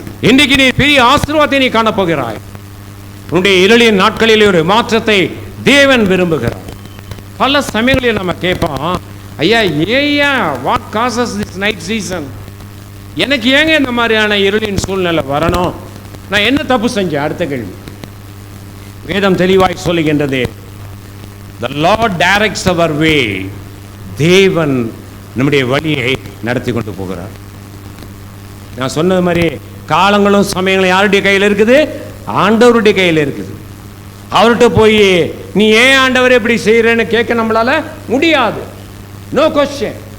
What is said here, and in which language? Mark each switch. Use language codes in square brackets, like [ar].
[ta] இன்றைக்கு நீ பெரிய ஆசீர்வாதத்தை நீ காணப்போகிறாய். உன்னுடைய இருளின் நாட்களிலே ஒரு மாற்றத்தை தேவன் விரும்புகிறார். பல சமயங்களில் நம்ம கேட்போம், ஐயா ஏயா [en] What causes this night season? [ta] எனக்கு ஏங்க இந்த மாதிரியான இருளின் சூழ்நிலை வரணும்? நான் என்ன தப்பு செஞ்சேன்? அடுத்த கேள்வி. வேதம் தெளிவாய் சொல்லுகின்றது, [en] the Lord directs our way. [ta] தேவன் நம்முடைய வழியை நடத்தி கொண்டு போகிறார். நான் சொன்னது மாதிரி காலங்களும் சமயங்களும் யாருடைய கையில் இருக்குது? ஆண்டவருடைய கையில் இருக்குது. அவர்கிட்ட போய் நீ ஏன் ஆண்டவரை எப்படி செய்யறேன்னு கேட்க நம்மளால முடியாது. [en] No question.